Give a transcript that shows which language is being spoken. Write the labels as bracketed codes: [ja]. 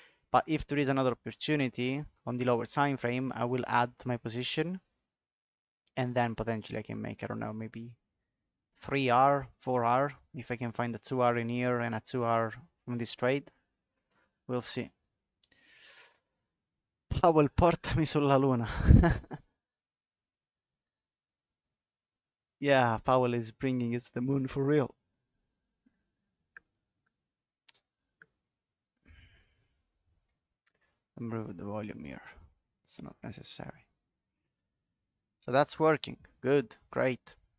[en] But if there is another opportunity on the lower time frame, I will add to my position, and then potentially I can make, I don't know, maybe 3R, 4R, if I can find a 2R in here and a 2R from this trade. We'll see. [it] Powell, portami sulla luna. [en] Yeah, Powell is bringing us the moon for real. Improve the volume here. It's not necessary. So that's working. Good, great.